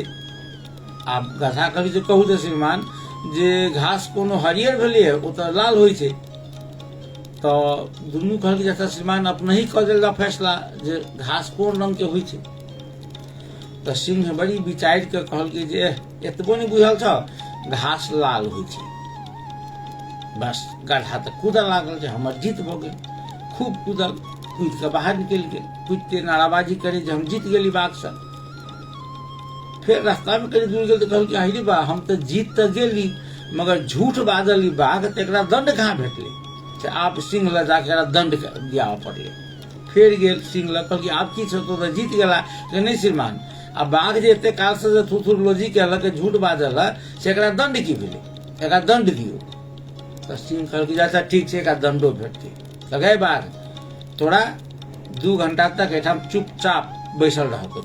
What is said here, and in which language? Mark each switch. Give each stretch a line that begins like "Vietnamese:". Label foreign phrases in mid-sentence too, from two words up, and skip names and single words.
Maithili: आ गधा कहल जे कहू तो श्रीमान जे घास कोनो हरियर भेलिए ओ तो लाल होय छै। तो दुनू कहल जैसा श्रीमान अपने ही कह दिल फैसला जे घास कोन रंग के होय छै। तो सिंह बड़ी विचार के कहल जे एतबो नहीं बुझल छ, घास लाल होय छै। बस गधा तो कूदल लागल जे हमर जीत भ गेल। खूब कूदल, कूद के बाहर निकल गेल, कूद के नाराबाजी करे जे हम जीत गेली बाघ से। फिर रास्ता में कहीं दूर गेल तो कहल अरे बा हम तो जीत तो गेली, मगर झूठ बाजल बाघ तो एक दंड कहाँ भेटले। आप सिंह ल जाके दंड दिया पड़े। फिर गेल सिंह ल कहल आप की छो तो जीत गेला। नहीं श्रीमान आ बाघ जे एते काल से थुथुर लोजी के अलग झूठ बाजल से एकरा दंड की भेले, एकरा दंड दियो। तो सिंह कहल अच्छा ठीक है, दंडो भेटते। लगे बाघ तोरा 2 घंटा तक एठाम चुपचाप बैसल रह कुछ।